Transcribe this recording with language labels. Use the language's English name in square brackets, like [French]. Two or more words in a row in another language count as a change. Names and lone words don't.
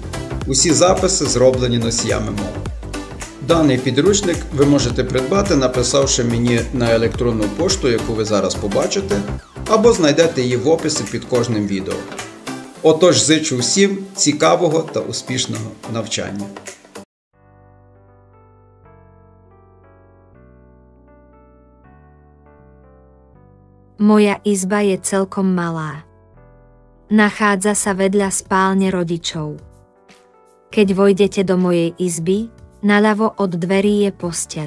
[Ukrainian] Усі записи зроблені носіями мови. Даний підручник ви можете придбати, написавши мені на електронну пошту, яку ви зараз побачите, або знайдете її в описі під кожним відео. Отож, зичу всім цікавого та успішного навчання. [Slovak] Moja izba je celkom malá. Nachádza sa vedľa spálne rodičov. Keď vojdete do mojej izby, naľavo od dverí je posteľ.